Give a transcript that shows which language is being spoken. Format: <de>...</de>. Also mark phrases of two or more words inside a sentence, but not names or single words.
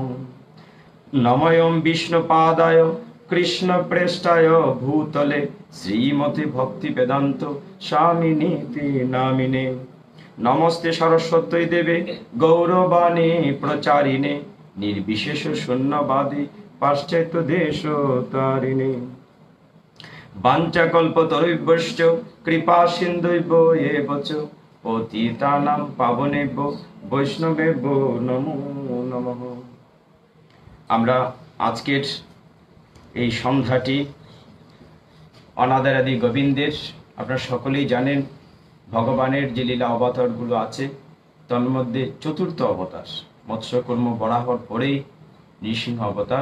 <sa>নময়ং বিষ্ণুপাদায় কৃষ্ণ প্রেষ্ঠায় ভূতলে শ্রীমতে ভক্তি বেদান্ত স্বামিনীতি নামিনে। নমস্তে সরস্বতী দেবে গৌরবাণী প্রচারিণে নির্বিশেষ শূন্যবাদী পাশ্চাত্য দেশ তারিণে। বাঞ্ছাকল্পতরুভ্যশ্চ কৃপা সিন্ধুভ্য এব চ পতিতানাং পাবনেভ্যো বৈষ্ণবেভ্যো নমো নমঃ।</sa> <bn>আমরা আজকের এই সন্ধ্যাটি অনাদিরাদি গোবিন্দের, আপনারা সকলেই জানেন ভগবানের যে লীলা অবতারগুলো আছে তন্মধ্যে চতুর্থ অবতার মৎস্যকর্ম বরাহর পরেই নৃসিংহ অবতার।</bn>